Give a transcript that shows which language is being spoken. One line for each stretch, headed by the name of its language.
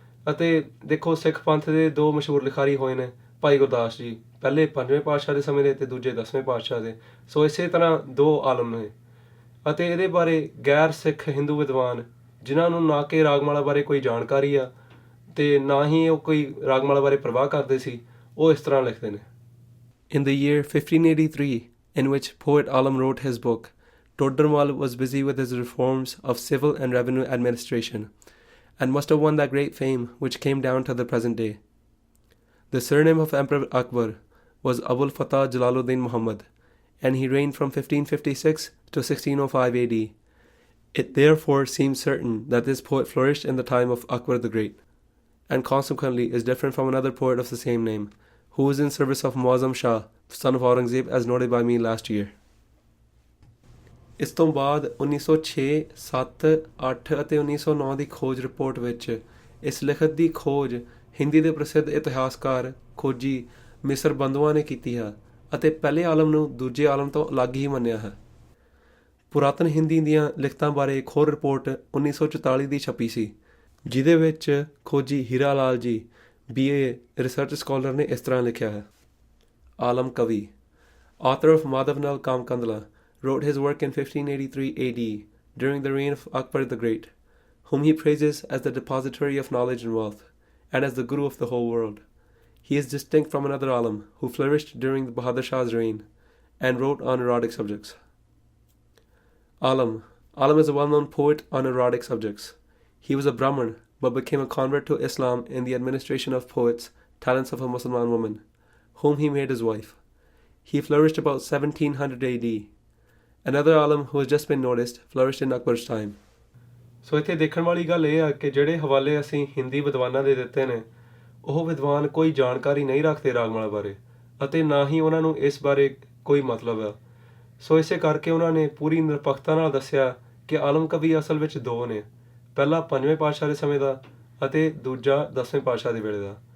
Punjabi: ਅਤੇ ਦੇਖੋ, ਸਿੱਖ ਪੰਥ ਦੇ ਦੋ ਮਸ਼ਹੂਰ ਲਿਖਾਰੀ ਹੋਏ ਨੇ, ਭਾਈ ਗੁਰਦਾਸ ਜੀ, ਪਹਿਲੇ 5ਵੇਂ ਪਾਤਸ਼ਾਹ ਦੇ ਸਮੇਂ ਦੇ ਤੇ ਦੂਜੇ 10ਵੇਂ ਪਾਤਸ਼ਾਹ ਦੇ। ਸੋ ਇਸੇ ਤਰ੍ਹਾਂ ਦੋ ਆਲਮ ਨੇ। ਅਤੇ ਇਹਦੇ ਬਾਰੇ ਗੈਰ ਸਿੱਖ ਹਿੰਦੂ ਵਿਦਵਾਨ, ਜਿਨ੍ਹਾਂ ਨੂੰ ਨਾ ਕਿ ਰਾਗਮਾਲਾ ਬਾਰੇ ਕੋਈ ਜਾਣਕਾਰੀ ਆ ਤੇ ਨਾ ਹੀ ਉਹ ਕੋਈ ਰਾਗਮਾਲਾ ਬਾਰੇ ਪ੍ਰਵਾਹ ਕਰਦੇ ਸੀ, ਉਹ ਇਸ ਤਰ੍ਹਾਂ ਲਿਖਦੇ ਨੇ।
English: In the year 1583, in which poet Alam wrote his book, Todermal was busy with his reforms of civil and revenue administration, and must have won that great fame which came down to the present day. The surname of Emperor Akbar was Abul Fatah Jalaluddin Muhammad, and he reigned from 1556 to 1605 AD. It therefore seems certain that this poet flourished in the time of Akbar the Great, and consequently is different from another poet of the same name, who was in service of Muazzam Shah, son of Aurangzeb, as noted by me last year.
Punjabi: ਇਸ ਤੋਂ ਬਾਅਦ 1906, 7, 8 ਅਤੇ 1909 ਦੀ ਖੋਜ report ਵਿੱਚ ਇਸ ਲਿਖਤ ਦੀ ਖੋਜ ਹਿੰਦੀ ਦੇ ਪ੍ਰਸਿੱਧ ਇਤਿਹਾਸਕਾਰ ਖੋਜੀ ਮਿਸਰ ਬੰਧੂਆਂ ਨੇ ਕੀਤੀ ਹੈ ਅਤੇ ਪਹਿਲੇ ਆਲਮ ਨੂੰ ਦੂਜੇ ਆਲਮ ਤੋਂ ਅਲੱਗ ਹੀ ਮੰਨਿਆ ਹੈ। ਪੁਰਾਤਨ ਹਿੰਦੀ ਦੀਆਂ ਲਿਖਤਾਂ ਬਾਰੇ ਇੱਕ ਹੋਰ ਰਿਪੋਰਟ 1944 ਦੀ ਛਪੀ ਸੀ, ਜਿਹਦੇ ਵਿੱਚ ਖੋਜੀ Hira Lal ji BA research scholar ਨੇ ਇਸ ਤਰ੍ਹਾਂ ਲਿਖਿਆ ਹੈ। ਆਲਮ ਕਵੀ,
English: author of Madhav Nal Kam Kandla, wrote his work in 1583 AD, during the reign of Akbar the Great, whom he praises as the depository of knowledge and wealth, and as the Guru of the whole world. He is distinct from another alim who flourished during the Bahadur Shah's reign and wrote on erotic subjects. Alam is a well-known poet on erotic subjects. He was a Brahmin, but became a convert to Islam in the administration of poets, talents of a Muslim woman, whom he made his wife. He flourished about 1700 AD. Another alim who has just been noticed flourished in Akbar's time.
Punjabi: ਸੋ ਇੱਥੇ ਦੇਖਣ ਵਾਲੀ ਗੱਲ ਇਹ ਆ ਕਿ ਜਿਹੜੇ ਹਵਾਲੇ ਅਸੀਂ ਹਿੰਦੀ ਵਿਦਵਾਨਾਂ ਦੇ ਦਿੱਤੇ ਨੇ ਉਹ ਵਿਦਵਾਨ ਕੋਈ ਜਾਣਕਾਰੀ ਨਹੀਂ ਰੱਖਦੇ ਰਾਗਮਾਲਾ ਬਾਰੇ ਅਤੇ ਨਾ ਹੀ ਉਹਨਾਂ ਨੂੰ ਇਸ ਬਾਰੇ ਕੋਈ ਮਤਲਬ ਆ। ਸੋ ਇਸੇ ਕਰਕੇ ਉਹਨਾਂ ਨੇ ਪੂਰੀ ਨਿਰਪੱਖਤਾ ਨਾਲ ਦੱਸਿਆ ਕਿ ਆਲਮ ਕਵੀ ਅਸਲ ਵਿੱਚ ਦੋ ਨੇ, ਪਹਿਲਾ 5ਵੇਂ ਪਾਤਸ਼ਾਹ ਦੇ ਸਮੇਂ ਦਾ ਅਤੇ ਦੂਜਾ 10ਵੇਂ ਪਾਤਸ਼ਾਹ ਦੇ ਵੇਲੇ ਦਾ।